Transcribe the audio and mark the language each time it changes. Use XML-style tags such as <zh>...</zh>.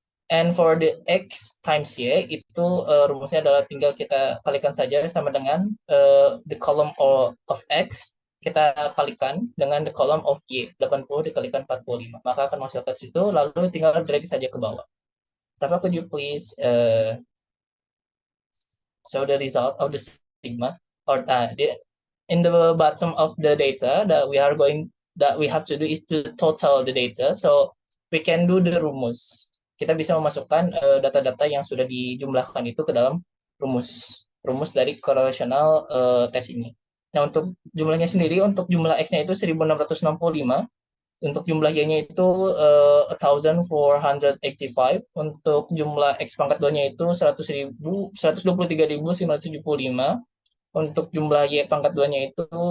<en>And for the X times Y,</en> <id>itu rumusnya adalah tinggal kita kalikan saja sama dengan</id> <en>the column of X,</en> <id>kita kalikan dengan</id> <en>the column of Y,</en> <id>80 dikalikan 45. Maka akan menghasilkan situ, lalu tinggal drag saja ke bawah. Tapi</id> <en>could you please show the result of the sigma? Or in the bottom of the data that we have to do is to total the data, so we can do the rumus.</en> <id>Kita bisa memasukkan data-data yang sudah dijumlahkan itu ke dalam rumus dari correlational test ini. Nah, untuk jumlahnya sendiri, untuk jumlah X-nya itu 1665, untuk jumlah Y-nya itu 1485, untuk jumlah X pangkat 2-nya itu 123.975, untuk jumlah Y pangkat 2-nya itu</id>